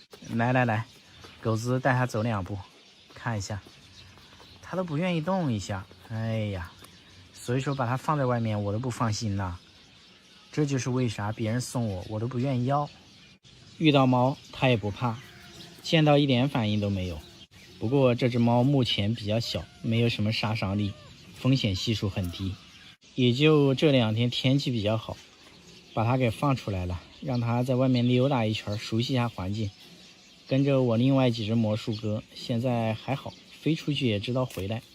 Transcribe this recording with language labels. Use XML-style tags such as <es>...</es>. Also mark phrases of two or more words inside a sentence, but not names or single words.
<zh>來来來，狗子带它走2步，看一下，它都不愿意动一下。哎呀，所以說把它放在外面我都不放心吶。這就是為啥別人送我都不願意要。遇到貓它也不怕，見到一點反應都沒有。不過這只貓目前比較小，沒有什麼殺傷力，風險係數很低。也就這2天天氣比較好，把它給放出來了，讓它在外面溜達一圈，熟悉一下環境。跟着我另外幾只魔術鴿，現在還好，飛出去也知道回来。</zh>